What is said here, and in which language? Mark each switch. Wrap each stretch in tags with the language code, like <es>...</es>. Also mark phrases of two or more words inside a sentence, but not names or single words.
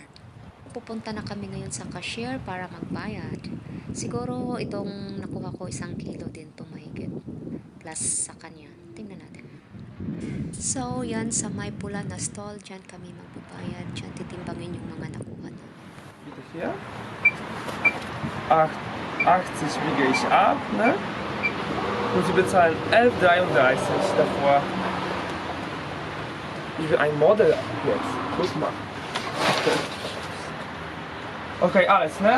<tl>Pupunta na kami ngayon sa cashier para magbayad. Siguro itong nakuha ko 1 kilo din to mahigit. Plus sa kanya. Tingnan natin. So, yan sa may pula na stall. Diyan kami magbabayad. Diyan titimbangin yung mga nakuha na.</tl> <de>Bitte hier. 80 wiege ich ab, ne? Und Sie bezahlen 11,33 davor. Wie ein Model jetzt. Guck mal. Okay, alles, ne?</de>